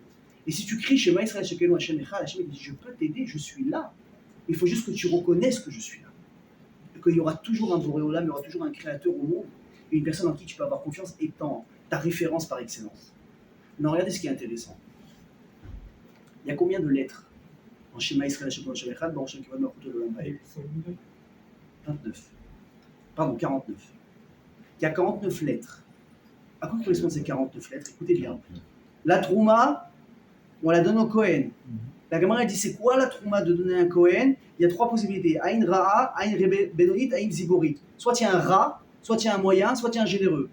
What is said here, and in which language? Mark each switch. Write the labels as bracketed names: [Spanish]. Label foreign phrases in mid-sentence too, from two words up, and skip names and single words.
[French] Et si tu cries [Hebrew] שמע ישראל, שמע השם אחד, [French] Hashem dit je peux t'aider, je suis là. Il faut juste que tu reconnaisses que je suis là. Et qu'il y aura toujours un Boréolam, il y aura toujours un créateur au monde, et une personne en qui tu peux avoir confiance étant ta référence par excellence. Non, regardez ce qui est intéressant. Il y a combien de lettres en [Hebrew] שמע ישראל, שמע השם אחד, [French] dans [Hebrew] שמע השם אחד [French] 29. Pardon, 49. Il y a 49 lettres. À quoi correspondent ces 49 lettres? Écoutez bien. La Trouma, on la donne au Kohen. La Gemara dit c'est quoi la Trouma de donner un Kohen? Il y a trois possibilités. [Hebrew] עין רעה, עין בינונית, עין ציבורית. [French] Soit tu as un Ra, soit tu as un moyen, soit tu as un généreux.